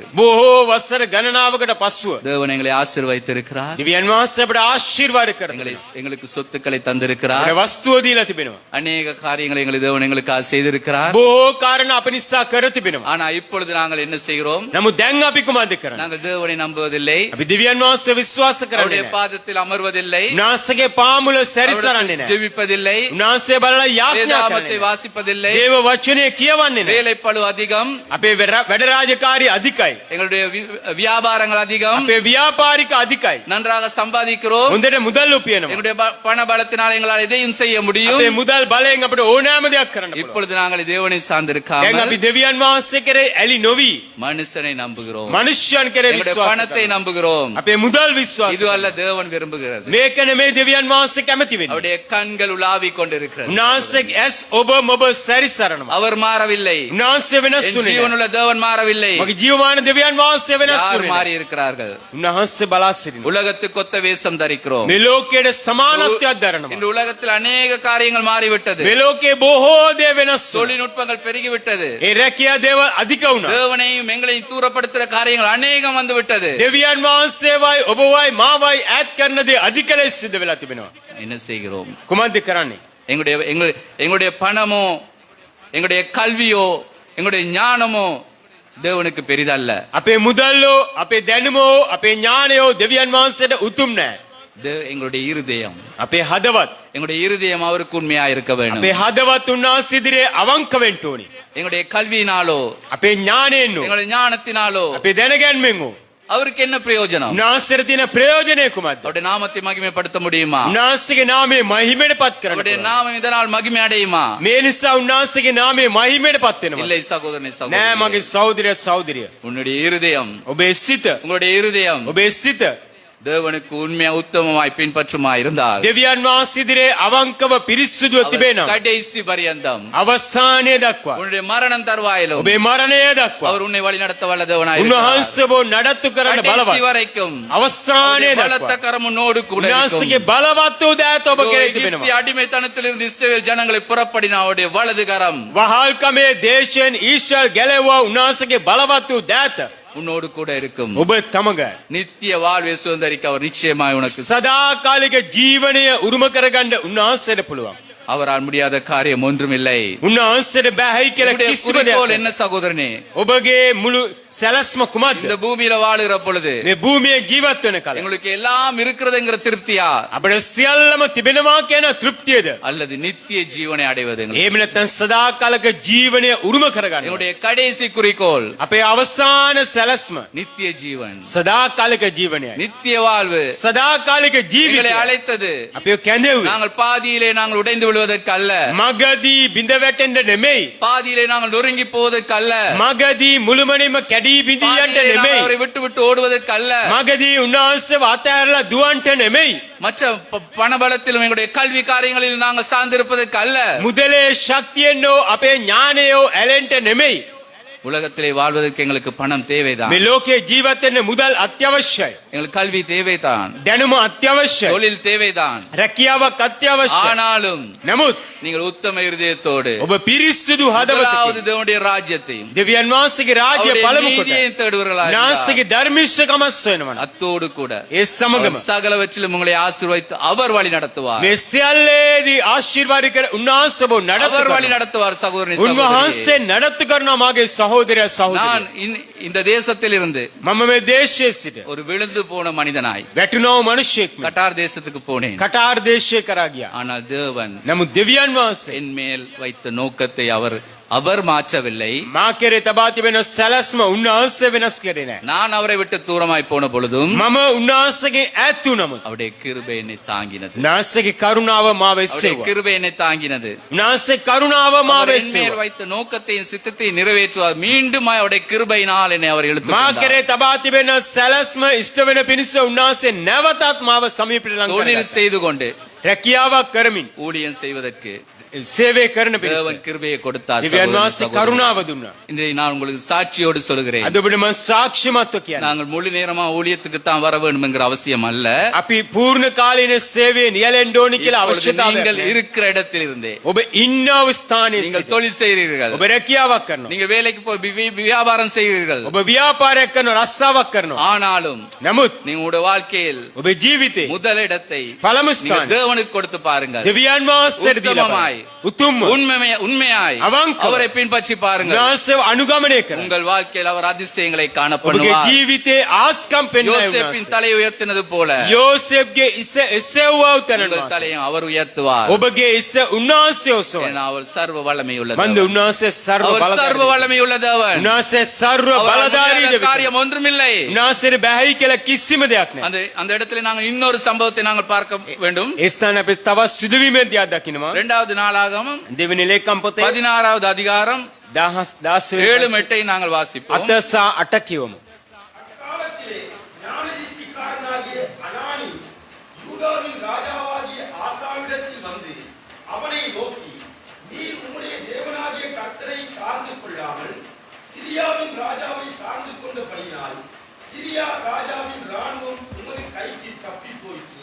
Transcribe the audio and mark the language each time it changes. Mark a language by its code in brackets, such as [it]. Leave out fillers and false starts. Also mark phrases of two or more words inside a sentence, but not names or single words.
[si] බොහෝ වසර ගණනාවකට පසුව [ta] தேவன் எங்களை ஆசீர்வதித்திருக்கிறார். [si] දෙවියන් වහන්සේ අපට ආශිර්වාද [ta] எங்களை [si] කරනවා. [ta] எங்களுக்கு சொத்துக்களை தந்திருக்கிறார். [si] අපට වස්තුව දීලා තිබෙනවා. [ta] அநேக காரியங்களை தேவன் எங்களுக்காக செய்திருக்கிறார். [si] බොහෝ කාරණා අප නිසා කර තිබෙනවා. [ta] ஆனா இப்பொழுது நாங்கள் என்ன செய்கிறோம்? [si] නමුත් දැන් අපි කුමක්ද කරන්නේ? [ta] நாங்கள் தேவனை நம்புவதில்லை. [si] අපි දෙවියන් වහන්සේ විශ්වාස [ta] அவருடைய [si] කරන්නේ නැහැ. [ta] பாதத்தில் அமர்வதில்லை. [si] උන්වහන්සේගේ පාමුල සැරිසරන්නේ නැහැ. [ta] ஜெபிப்பதில்லை. [si] උන්වහන්සේ බලලා යාඥා [ta] வேதாகமத்தை [si] කරන්නේ නැහැ. [ta] வாசிப்பதில்லை. [si] දේව වචනේ කියවන්නේ නැහැ. [ta] வேலை பளு அதிகம். [si] අපේ වැඩ රාජකාරී අධිකයි. [ta] எங்களுடைய வியாபாரங்கள் அதிகம். [si] අපේ ව්‍යාපාරික අධිකයි. [ta] நன்றாக சம்பாதிக்கிறோம். [si] හොඳට මුදල් උපයනවා. [ta] எங்களுடைய பண பலத்தினால் எங்களால் எதையும் செய்ய முடியும். [si] අපේ මුදල් බලයෙන් අපිට ඕනෑම දෙයක් කරන්න පුළුවන්. [ta] இப்பொழுது நாங்கள் தேவனை [si] දැන් [ta] சார்ந்திருக்காமல் [si] අපි දෙවියන් වහන්සේ කරේ ඇලි නොවි [ta] மனுஷனை நம்புகிறோம். [si] මනුෂ්‍යයන් කරේ [ta] எங்களுடைய [si] විශ්වාස [ta] பணத்தை [si] කරනවා. [ta] நம்புகிறோம். [si] අපේ මුදල් විශ්වාස [ta] இது அல்ல [si] කරනවා. [ta] தேவன் விரும்புகிறது. [si] මේක නෙමෙයි දෙවියන් වහන්සේ කැමති වෙන්නේ. [ta] அவருடைய கண்கள் உலாவிக் கொண்டிருக்கிறது. [si] උන්වහන්සේගේ ඇස් ඔබ මොබ සැරිසරනවා. [ta] அவர் மாறவில்லை. [si] උන්වහන්සේ වෙනස් [ta] என் [si] වුණේ නැහැ. [ta] ஜீவனுள்ள தேவன் மாறவில்லை. [si] මගේ ජීවමාන දෙවියන් වහන්සේ වෙනස් [ta] யார் [si] වුණේ [ta] மாறி [si] නැහැ. [ta] இருக்கிறார்கள்? [si] උන්වහන්සේ බලා සිටිනවා. [ta] உலகத்துக்கு ஒத்த வேஷம் தரிக்கிறோம். [si] මේ ලෝකයේ සමානත්වයක් දරනවා. [ta] இன்று உலகத்தில் அநேக காரியங்கள் மாறிவிட்டது. [si] මේ ලෝකයේ බොහෝ දේ වෙනස් වුණා. [ta] தொழில்நுட்பங்கள் பெருகிவிட்டது. [si] ඒ රැකියා දේව අධික වුණා. [ta] தேவனையும் எங்களையும் தூரப்படுத்துகிற காரியங்கள் அநேகம் வந்து விட்டது. [si] දෙවියන් වහන්සේවයි ඔබවයි මාවයි ඈත් කරන දේ අධික ලෙස සිද්ධ වෙලා තිබෙනවා. [ta] என்ன செய்கிறோம்? [si] කුමක්ද කරන්නේ? [ta] எங்களுடைய பணமோ எங்களுடைய கல்வியோ எங்களுடைய ஞானமோ தேவனுக்கு பெரிதல்ல. [si] අපේ මුදල්ලෝ අපේ දැනුමෝ අපේ ඥානයෝ දෙවියන් වහන්සේට උතුම් නැහැ. [ta] எங்களுடைய இருதயம் [si] අපේ හදවත් [ta] எங்களுடைய இருதயம் அவருக்கு உண்மையா இருக்க வேண்டும். [si] අපේ හදවත් උන්වහන්සේ ඉදිරියේ අවංක වෙන්න ඕනි. [ta] எங்களுடைய கல்வியினாலோ [si] අපේ ඥානයෙන් නෝ [ta] எங்களுடைய ஞானத்தினாலோ [si] අපේ දැනගැන්මෙන් ඕ [ta] அவருக்கு என்ன பிரயோஜனம்? [si] උන්වහන්සේට තියෙන ප්‍රයෝජනය කුමක්ද? [ta] அவருடைய நாமத்தை மகிமைப்படுத்த முடியுமா? [si] උන්වහන්සේගේ නාමය මහිමයට පත් කරන්න [ta] அவருடைய [si] පුළුවන්. [ta] நாமம் இதனால் மகிமை அடையுமா? [si] මේ නිසා උන්වහන්සේගේ නාමය මහිමයට පත් වෙනවා. [ta] இல்லை சகோதரனே, [si] නෑ [ta] சகோதரி. [si] මගේ සහෝදරය සහෝදරිය. [ta] உன்னுடைய இருதயம் [si] ඔබේ සිත [ta] உங்களுடைய இருதயம் [si] ඔබේ සිත [ta] தேவனுக்கு உண்மையா உத்தமமாய் பின்பற்றுமா இருந்தால் [si] දෙවියන් වහන්සේ ඉදිරියේ අවංකව පිරිසුදුව තිබේ නම් [ta] கடைசி பரியந்தம் [si] අවසානයේ දක්වා [ta] உன்னுடைய மரணம் தருவாயிலும் [si] ඔබේ මරණය දක්වා [ta] அவர் உன்னை வழி நடத்த வல்ல தேவனாய் [si] උන්වහන්සේ ඔබ නඩත්තු කරන්න [ta] கடைசி [si] බලවත්. [ta] வரைக்கும் [si] අවසානයේ [ta] பலத்த [si] දක්වා [ta] கரம் உன்னோடு கூட இருக்கும். [si] උන්වහන්සේගේ බලවත් වූ දෑත ඔබ කෙරෙහි [ta] எகிப்திய [si] තිබෙනවා. [ta] அடிமைத்தனத்திலிருந்து இஸ்ரவேல் ஜனங்களை புறப்படின அவருடைய வலது கரம் [si] වහල්කමේ දේශයෙන් ඊශ්‍රායල් ගැලවුවා උන්වහන්සේගේ බලවත් වූ දෑත [ta] உன்னோடு கூட இருக்கும். [si] ඔබ තමග [ta] நித்திய வாழ்வை சுதந்தரிக்க அவர் நிச்சயமாய் உனக்கு [si] සදාකාලික ජීවනය උරුම කරගන්න උන්වහන්සේට පුළුවන්. [ta] அவரால் முடியாத காரியம் ஒன்றுமில்லை. [si] උන්වහන්සේට බෑයි කියලා [ta] உன்னுடைய [si] කිසිම [ta] குறிக்கோள் [si] දෙයක් [ta] என்ன சகோதரனே? [si] ඔබගේ මුළු සැලැස්ම කුමක්ද? [ta] இந்த பூமியில வாழுகிற பொழுது [si] මේ භූමියේ ජීවත් වෙන කල [ta] எங்களுக்கு எல்லாம் இருக்கிறதுங்கிற திருப்தியா [si] අපිට සියල්ලම තිබෙනවා කියන තෘප්තියද? [ta] அல்லது நித்திய ஜீவனை அடைவது? [si] එහෙම නැත්නම් සදාකාලික ජීවනය උරුම කරගන්න. [ta] எங்களுடைய கடைசி குறிக்கோள் [si] අපේ අවසාන සැලැස්ම [ta] நித்திய ஜீவன், [si] සදාකාලික ජීවනයයි. [ta] நித்திய வாழ்வு. [si] සදාකාලික [ta] எங்களை [si] ජීවිතය [ta] அழைத்தது [si] අපිව කැඳෙව්වේ. [ta] நாங்கள் பாதியிலே நாங்கள் உடைந்து விழுவதற்கு அல்ல. [si] මගදී බිඳ වැටෙන්න නෙමෙයි. [ta] பாதியிலே நாங்கள் நொறுங்கி போவதற்கு அல்ல. [si] මගදී මුළුමනින්ම කැඩී බිඳී යන්න [ta] பாதியிலே நாங்கள் [si] නෙමෙයි. [ta] அவரை விட்டு விட்டு ஓடுவதற்கு அல்ல. [si] මගදී උන්වහන්සේව අතහැරලා දුවන්ට නෙමෙයි. [ta] மற்ற பணபலத்திலும் எங்களுடைய கல்வி காரியங்களில் நாங்கள் சார்ந்திருப்பதற்கு அல்ல. [si] මුදලේ ශක්තියෙන්ෝ අපේ ඥානයෝ ඇලෙන්ට නෙමෙයි. [ta] உலகத்திலே வாழ்வதற்கு எங்களுக்கு பணம் தேவைதான். [si] මේ ලෝකේ ජීවත් වෙන්න මුදල් අත්‍යවශ්‍යයි. [ta] எங்களுக்கு கல்வி தேவைதான். [si] දැනුම අත්‍යවශ්‍යයි. [ta] தொழில் தேவைதான். [si] රැකියාවක් අත්‍යවශ්‍යයි. [ta] ஆனாலும் [si] නමුත් [ta] நீங்கள் உத்தம இருதயத்தோடு [si] ඔබ පිරිසිදු [ta] முதலாவது [si] හදවතකින් [ta] தேவனுடைய ராஜ்யத்தையும் [si] දෙවියන් වහන්සේගේ රාජ්‍ය [ta] அவருடைய [si] පළමු කොට [ta] நீதியையும் தேடுவீர்களாக இருந்தால், [si] නාසගේ ධර්මිෂ්ඨකමස් වෙනවා. [ta] அத்தோடு கூட [si] ඒ සමගම [ta] அவர் சகலவற்றிலும் உங்களை ஆசீர்வதித்து அவர் வழி நடத்துவார். [si] මේ සියල්ලේදී ආශිර්වාද කර උන්වහන්සේ ඔබ නඩත්තු [ta] அவர் வழி [si] කරනවා. [ta] நடத்துவார். சகோதரனே, [si] උන්වහන්සේ [ta] சகோதரியே. [si] නඩත්තු කරනවා මාගේ සහෝදරයා [ta] நான் [si] සහෝදරිය. [ta] இந்த தேசத்தில் இருந்து [si] මම මේ දේශයේ සිට [ta] ஒரு விழுந்து போன மனிதனாய் [si] වැටුණව මිනිසෙක් මේ [ta] கட்டார் தேசத்துக்கு போனேன். [si] කටාර් දේශය කරා ගියා. [ta] ஆனால் தேவன் [si] නමුත් දෙවියන් වහන්සේ [ta] என் மேல் வைத்த நோக்கத்தை அவர் அவர் மாற்றவில்லை. [si] මා කෙරේ තබා තිබෙන සැලැස්ම උන්වහන්සේ වෙනස් කරේ නැහැ. [ta] நான் அவரை விட்டு தூரமாய் போன பொழுதும் [si] මම උන්වහන්සේගේ ඈත් වුණම [ta] அவருடைய கிருபை என்னை தாங்கினது. [si] උන්වහන්සේගේ කරුණාව මාව [ta] அவருடைய [si] එසෙව්වා. [ta] கிருபை என்னை தாங்கினது. [si] උන්වහන්සේ කරුණාව මාව [ta] அவர் என் மேல் [si] එසෙව්වා. [ta] வைத்த நோக்கத்தையும் சித்தத்தையும் நிறைவேற்றுவார். மீண்டும் அவருடைய கிருபையினால் என்னை அவர் இழுத்து [si] මා [ta] கொண்டார். [si] කෙරේ තබා තිබෙන සැලැස්ම ඉෂ්ට වෙන පිණිස උන්වහන්සේ නැවතත් මාව සමීපයට ලං [ta] தொழில் [si] කරගත්තා. [ta] செய்து கொண்டு [si] රැකියාවක් කරමින් [ta] ஊழியம் செய்வதற்கு [si] සේවය කරන පිණිස [ta] தேவன் கிருபையை கொடுத்தார். [si] දිව්‍යන් [ta] சகோதர, [si] වහන්සේ [ta] சகோதரி. [si] කරුණාව දුන්නා. [ta] இன்றைய நான் உங்களுக்கு சாட்சியோடு சொல்கிறேன். [si] අද ඔබට මම සාක්ෂිමත්ව කියන්නම්. [ta] நாங்கள் முழு நேரமா ஊழியத்துக்கு தான் வர வேண்டும் என்கிற அவசியம் அல்ல. [si] අපි පූර්ණ කාලීන සේවයේ නියැලෙන්න ඕනි කියලා [ta] இப்பொழுது [si] අවශ්‍යතාවයක් [ta] நீங்கள் [si] නැහැ. [ta] இருக்கிற இடத்தில் இருந்தே [si] ඔබ ඉන්නව ස්ථානයේ [ta] நீங்கள் [si] සිට [ta] தொழில் செய்கிறீர்கள், [si] ඔබ රැකියාවක් කරනවා. [ta] நீங்க வேலைக்கு போய் வியாபாரம் செய்கிறீர்கள். [si] ඔබ ව්‍යාපාරයක් කරනවා, රස්සාවක් කරනවා. [ta] ஆனாலும் [si] නමුත් [ta] உங்களுடைய வாழ்க்கையில் [si] ඔබේ ජීවිතේ [ta] முதலிடத்தை [si] පළමු [ta] நீங்கள் [si] ස්ථානය [ta] தேவனுக்கு கொடுத்து பாருங்கள். [si] දෙවියන් වහන්සේට දීලා උත්තමයි. බලන්න. උතුම්ම [ta] உண்மையாய் [si] අවංකව [ta] அவரை பின்பற்றி பாருங்கள். [si] උන්වහන්සේව අනුගමනය කරන්න. [ta] உங்கள் வாழ்க்கையில் அவர் அதிசயங்களை [si] ඔබගේ [ta] காணப்படுவார். [si] ජීවිතේ ආස්කම් පෙන්වයි [ta] யோசேப்பின் [si] උන්වහන්සේ. [ta] தலையை உயர்த்தினது போல [si] යෝසෙෆ්ගේ ඉස එසෙව්වා උතනන් [ta] உங்கள் [si] වහන්සේ. [ta] தலையை அவர் உயர்த்துவார். [si] ඔබගේ ඉස උන්වහන්සේ ඔසවයි. [ta] ஏன்னா அவர் சர்வ வல்லமை [si] මන්ද [ta] உள்ளவர். [si] උන්වහන්සේ ਸਰව [ta] அவர் சர்வ [si] බලධාරී. [ta] வல்லமை உள்ளதவன். [si] උන්වහන්සේ ਸਰව [ta] அவரால் [si] බලධාරී [ta] முடியாத [si] දෙවියන්. [ta] காரியம் ஒன்றுமில்லை. [si] උන්වහන්සේට බැහැයි කියලා කිසිම දෙයක් නැහැ. [ta] அந்த இடத்துல நாங்கள் இன்னொரு சம்பவத்தை நாங்கள் பார்க்க வேண்டும். [si] ඒ ස්ථානයේ අපි තවත් සිදුවීමක් දිහා දකිනවා. [ta] இரண்டாவது நாளாகமம் [si] දෙවෙනි ලේකම් පොතේ [ta] 16வது அதிகாரம் 7 [si] 16 [ta] 8 நாங்கள் வாசிப்போம். [si] 7 සහ 8 කියවමු. [ta] அக்காலத்திலே ஞானதிஷ்டிக்காரனாகிய அனானி யூதாவின் ராஜாவாகிய ஆசாவிடத்தில் வந்து அவனை நோக்கி, நீர் உம்முடைய தேவனாகிய கர்த்தரை சார்ந்து கொள்ளாமல் சிரியாவின் ராஜாவை சார்ந்து கொண்டபடியினால் சிரியா ராஜாவின் ராணுவம் உமது கைக்கு தப்பி போயிற்று.